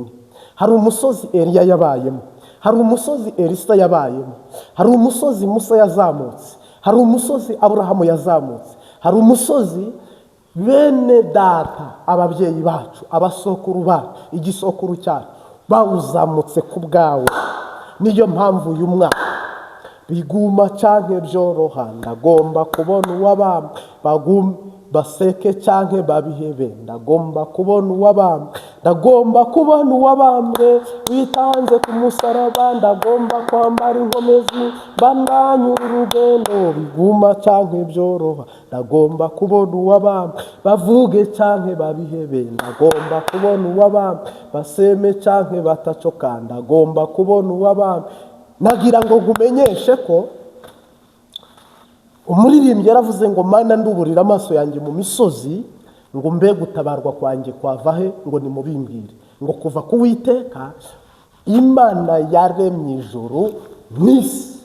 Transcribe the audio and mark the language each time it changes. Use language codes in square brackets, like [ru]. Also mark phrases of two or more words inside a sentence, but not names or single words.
[rn] Hari umusozi Eliya yabayemo, hari umusozi Elisa yabayemo, hari umusozi Musa yazamutse, hari umusozi Aburahamu yazamutse, hari umusozi bene data ababyeyi bacu, abasokuru bacu, igisokuru cyacu bawuzamutse ku bwawe. Niyo mpamvu uyu mwaka biguma canke byoroha, ndagomba kubona uwabambwe, baseke canke babihebe, ndagomba kubona uwabambwe, ndagomba kubona uwabambwe witanze ku musaraba, ndagomba kwambara inkomezi bananyura urugendo. Biguma canke byoroha, ndagomba kubona uwabambwe, bavuge canke babihebe, ndagomba kubona uwabambwe, baseme canke batacoka, ndagomba kubona uwabambwe. Nagira ngo ngumenyeshe ko umuririmbyi yaravuze ngo Mana nduburira amaso yanjye mu misozi, ngo mbe gutabarwa kwanjye kwava he, ngo nimubimbwire. Ngo kuva ku Uwiteka Imana yaremye ijuru n'isi.